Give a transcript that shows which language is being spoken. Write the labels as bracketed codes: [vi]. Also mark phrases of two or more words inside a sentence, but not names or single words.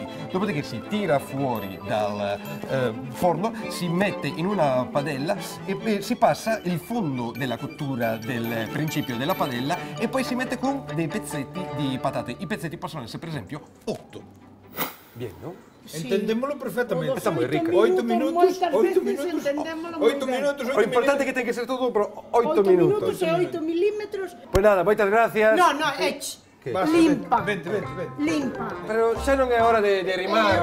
[it] Dopodiché si tira fuori dal forno, si mette in una padella e si passa il fondo della cottura del principio della padella e poi si mette con dei pezzetti di patate. I pezzetti possono essere per esempio 8. [gl] Bien, no? Sí. Entendémolo perfectamente. Está moi rica. 8 minutos, moitas 8 veces minutos, entendémolo moi 8 ben. minutos, 8 O importante é que ten que ser todo por 8 minutos. e 8 milímetros. Pois nada, moitas gracias. No, Que? limpa. Vente. Limpa. Pero xa non é hora de rimar.